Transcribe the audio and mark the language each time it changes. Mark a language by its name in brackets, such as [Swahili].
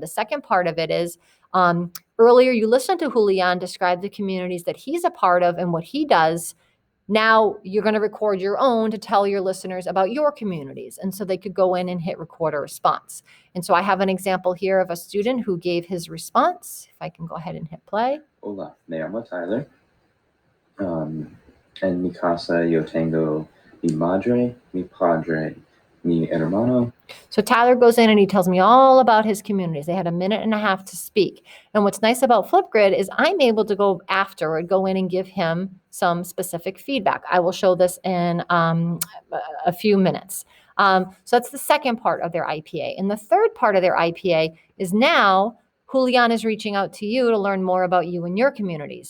[English] The second part of it is, earlier you listened to Julian describe the communities that he's a part of and what he does. Now you're going to record your own to tell your listeners about your communities. And so they could go in and hit record a response. And so I have an example here of a student who gave his response. If I can go ahead and hit play. [Spanish] Hola, me llamo Tyler. En mi casa yo tengo mi madre, mi padre, mi hermano [English] So Tyler goes in and he tells me all about his communities. They had a minute and a half to speak. And what's nice about Flipgrid is I'm able to go afterward, go in and give him some specific feedback. I will show this in a few minutes. So that's the second part of their IPA. And the third part of their IPA is now Julian is reaching out to you to learn more about you and your communities.